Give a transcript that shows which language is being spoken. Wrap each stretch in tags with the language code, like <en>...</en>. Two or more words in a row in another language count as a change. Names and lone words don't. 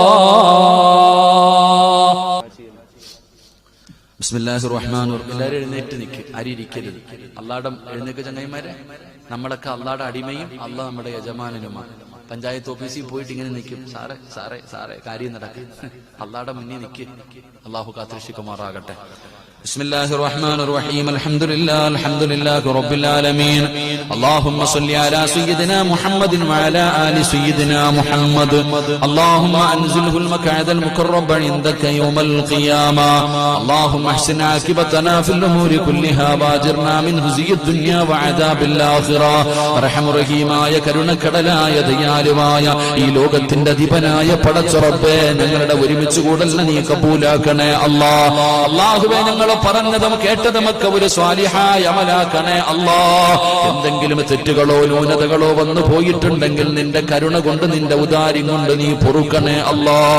<ar>بسم الله الرحمن الرحيم.</ar> <ml>എല്ലാവരും എഴുന്നേറ്റ് നിൽക്ക്, ആരിയിരിക്കരുത്. അല്ലാഹുടെ എഴുന്നേക്ക് ചങ്ങായിമാരെ. നമ്മളൊക്കെ അല്ലാഹുടെ അടിമയും അല്ലാഹ് നമ്മുടെ യജമാനനുമാണ്. പഞ്ചായത്ത് ഓഫീസിൽ പോയിട്ട് ഇങ്ങനെ നിൽക്കും, സാറേ സാറേ സാറേ കാര്യം നടക്കും. അല്ലാഹുടെ മുന്നിൽ നിൽക്ക്. അല്ലാഹു കാത്തുരക്ഷിക്കുമാറാകട്ടെ.</ml> <ar>بسم الله الرحمن الرحيم. الحمد لله رب العالمين. اللهم صل على سيدنا محمد وعلى آل سيدنا محمد. اللهم أنزله المقعد المقرب عندك يوم القيامة. اللهم احسن عاقبتنا في الأمور كلها واجرنا من خزي الدنيا وعذاب الآخرة.</ar> <ml>അർഹമ റഹീമായ കരുണക്കടലായ ദയാലുവായ ഈ ലോകത്തിന്റെ അധിപനായ പടച്ച റബ്ബേ, ഞങ്ങളുടെ ഒരുമിച്ച് കൂടലിനെ നീ കബൂലാക്കണേ അല്ലാഹ്. അല്ലാഹുവേ, ഞങ്ങൾ പറഞ്ഞതും കേട്ടതുമൊക്കെ ഒരു സ്വാലിഹായ അമലാക്കണേ അല്ലാഹ്. എന്തെങ്കിലും തെറ്റുകളോ ന്യൂനതകളോ വന്നു പോയിട്ടുണ്ടെങ്കിൽ നിന്റെ കരുണ കൊണ്ട്, നിന്റെ ഉദാര്യം കൊണ്ട് നീ പൊറുക്കണേ അല്ലാഹ്.</ml>